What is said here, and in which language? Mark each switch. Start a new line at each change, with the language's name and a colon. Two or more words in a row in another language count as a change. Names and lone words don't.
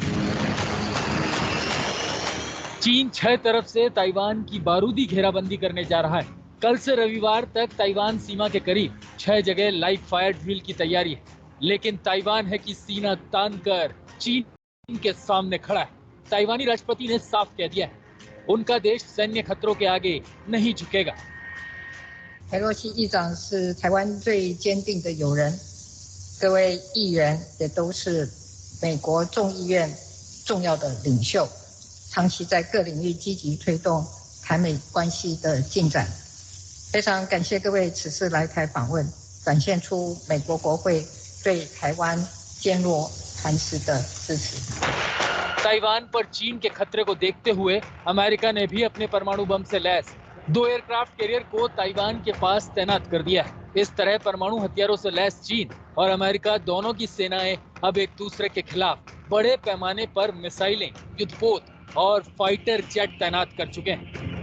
Hindi: चीन 6 तरफ से ताइवान की बारूदी घेराबंदी करने जा रहा है। कल से रविवार तक ताइवान सीमा के करीब 6 जगह
English: live fire drill
Hindi: की तैयारी है। लेकिन ताइवान है कि सीना तान कर चीन के सामने खड़ा है। ताइवानी राष्ट्रपति ने साफ कह दिया है, उनका देश सैन्य खतरों के आगे नहीं झुकेगा।
Chinese: 佩洛西议长是台湾最坚定的友人，各位议员也都是美国众议院重要的领袖，长期在各领域积极推动台美关系的进展。非常感谢各位此次来台访问，展现出美国国会对台湾坚若磐石的支持。
Hindi: ताइवान पर चीन के खतरे को देखते हुए अमेरिका ने भी अपने परमाणु बम से लैस 2
English: aircraft carrier
Hindi: को ताइवान के पास तैनात कर दिया है। इस तरह परमाणु हथियारों से लैस चीन और अमेरिका दोनों की सेनाएं अब एक दूसरे के खिलाफ बड़े पैमाने पर मिसाइलें, युद्धपोत और
English: fighter jet
Hindi: तैनात कर चुके हैं।